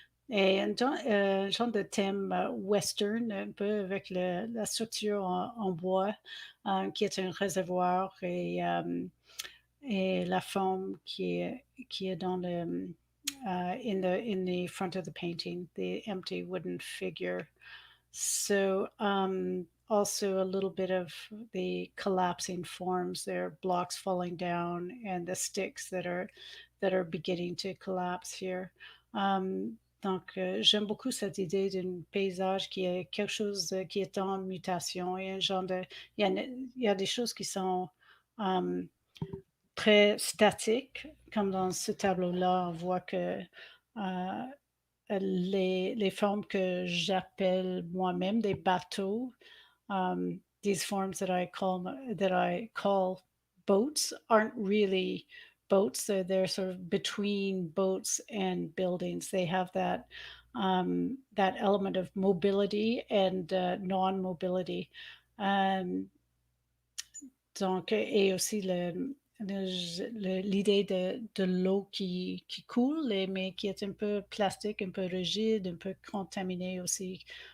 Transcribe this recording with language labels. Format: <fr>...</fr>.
<fr>Et genre de thème western, un peu avec la structure en bois, qui est un réservoir et la forme qui est dans le</fr> <en>in the front of the painting, the empty wooden figure. So also a little bit of the collapsing forms there, blocks falling down, and the sticks that are beginning to collapse here.</en> <fr>Donc, j'aime beaucoup cette idée d'un paysage qui est quelque chose qui est en mutation. Il y a un genre de, il y a des choses qui sont très statiques, comme dans ce tableau-là, on voit que les formes que j'appelle moi-même des bateaux,</fr> <en>these forms that I call boats aren't really boats. They're sort of between boats and buildings. They have that element of mobility and non-mobility.</en> <fr>Um, donc, et aussi l'idée de l'eau qui coule, mais qui est un peu plastique, un peu rigide, un peu contaminée aussi.</fr>